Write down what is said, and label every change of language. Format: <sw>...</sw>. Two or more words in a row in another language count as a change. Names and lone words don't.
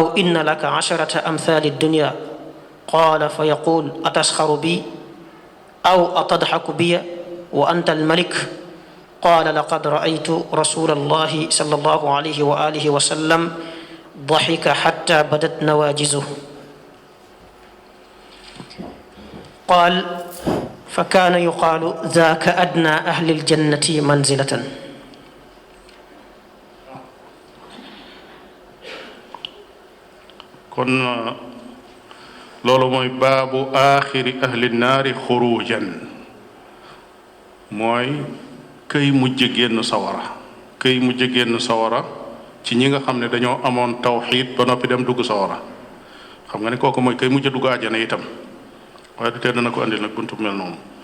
<ar>إن لك 10 أمثال الدنيا قال فيقول أتسخر بي أو أتضحك بي وأنت الملك قال لقد رأيت رسول الله صلى الله عليه وآله وسلم ضحك حتى بدت نواجزه قال فكان يقال ذاك أدنى أهل الجنة منزلة.</ar> <wo>kon loolu mooy baabu</wo> <ar>آخر أهل النار خروجا</ar> <wo>mooy këy mujj génn sawara ci ñi nga xam ne dañoo amoon tawxiid ba noppi dem dugg sawara xam nga ne kooku mooy këy mujj dugg àjjana itam waaye du tee dana ko andil nag buntu mel noonu</wo>